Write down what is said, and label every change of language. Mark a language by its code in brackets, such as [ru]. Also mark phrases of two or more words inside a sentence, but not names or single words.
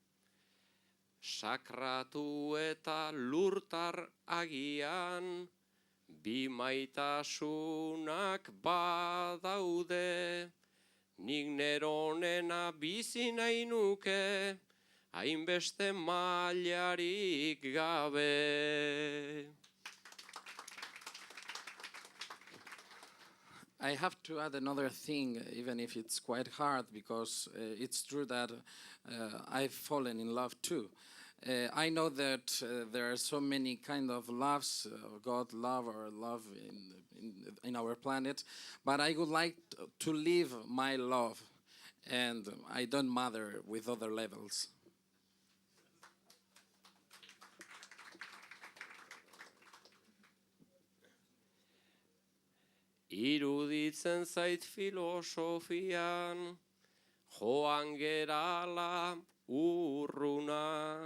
[eu] Sakratu eta lurtar agian, bi maitasunak badaude, nik neronena bizi nahi nuke, hainbeste mailarik gabe. [en] I have to add another thing, even if it's quite hard, because it's true that I've fallen in love too. I know that there are so many kind of loves, God love or love in our planet, but I would like to live my love, and I don't matter with other levels. [eu] Iruditzen zait filosofian, joan gerala urruna.